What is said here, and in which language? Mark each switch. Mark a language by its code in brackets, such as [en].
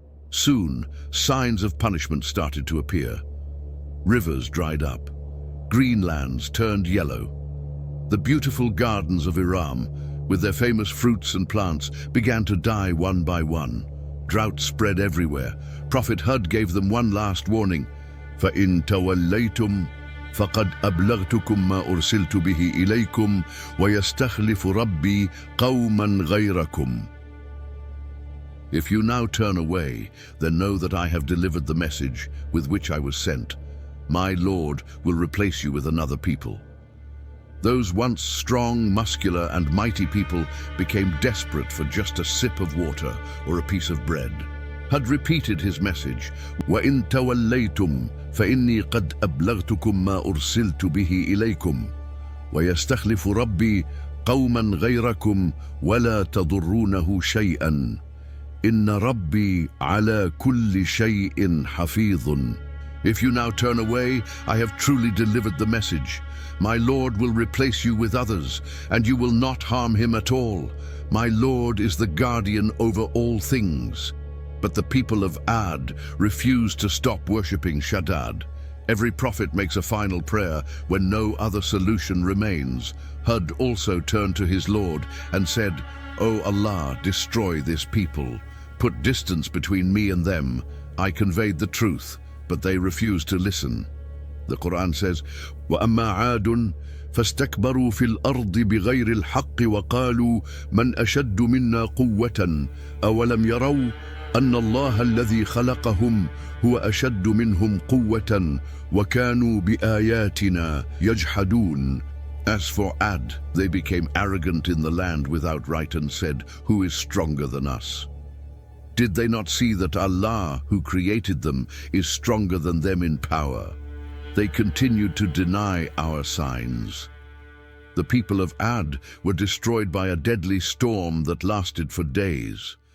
[en] Soon, signs of punishment started to appear. Rivers dried up. Green lands turned yellow. The beautiful gardens of Iram, with their famous fruits and plants, began to die one by one. Drought spread everywhere. Prophet Hud gave them one last warning: [ar] فَإِن تَوَلَّيْتُمْ فَقَدْ أَبْلَغْتُكُمْ مَا أُرْسِلْتُ بِهِ إِلَيْكُمْ وَيَسْتَخْلِفُ رَبِّي قَوْمًا غَيْرَكُمْ. [en] If you now turn away, then know that I have delivered the message with which I was sent. My Lord will replace you with another people. Those once strong, muscular, and mighty people became desperate for just a sip of water or a piece of bread. Hud repeated his message, [ar] وَإِن تَوَلَّيْتُمْ فَإِنِّي قَدْ أَبْلَغْتُكُمْ مَا أُرْسِلْتُ بِهِ إِلَيْكُمْ وَيَسْتَخْلِفُ رَبِّي قَوْمًا غَيْرَكُمْ وَلَا تَضُرُّونَهُ شَيْئًا إِنَّ رَبِّي عَلَى كُلِّ شَيْءٍ حَفِيظٌ. [en] If you now turn away, I have truly delivered the message. My Lord will replace you with others, and you will not harm him at all. My Lord is the guardian over all things. But the people of Ad refused to stop worshipping Shaddad. Every prophet makes a final prayer when no other solution remains. Hud also turned to his Lord and said, "O Allah, destroy this people. Put distance between me and them. I conveyed the truth, but they refused to listen." The Qur'an says, [ar] وَأَمَّا عَادٌ فَاسْتَكْبَرُوا فِي الْأَرْضِ بِغَيْرِ الْحَقِّ وَقَالُوا مَنْ أَشَدُّ مِنَّا قُوَّةً أَوَلَمْ يَرَوْا أَنَّ اللَّهَ الَّذِي خَلَقَهُمْ هُوَ أَشَدُّ مِنْهُمْ قُوَّةً وَكَانُوا بِآيَاتِنَا يَجْحَدُونَ. [en] As for Ad, they became arrogant in the land without right and said, "Who is stronger than us?" Did they not see that Allah, who created them, is stronger than them in power? They continued to deny our signs. The people of Ad were destroyed by a deadly storm that lasted for days.